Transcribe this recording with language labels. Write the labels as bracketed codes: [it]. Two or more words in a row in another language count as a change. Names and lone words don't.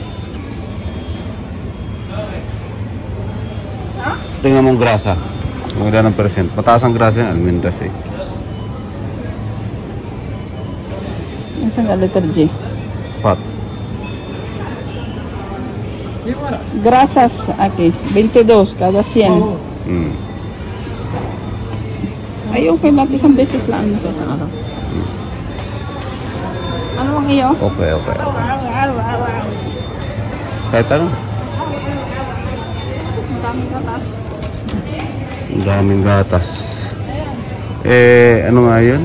[tl] Ha? Tingnan mong grasa. Kung ilan ang percent. Mataas ang grasa yan, almendras eh. Isang letter G. Pat. [es] Grasas aquí, 22 cada 100. [tl] Ayun, kaya natin isang beses lang sa isang araw. Ano ang iyo? Okay. Kahit ano? Ang daming gatas. Ang daming gatas. Ano nga yun?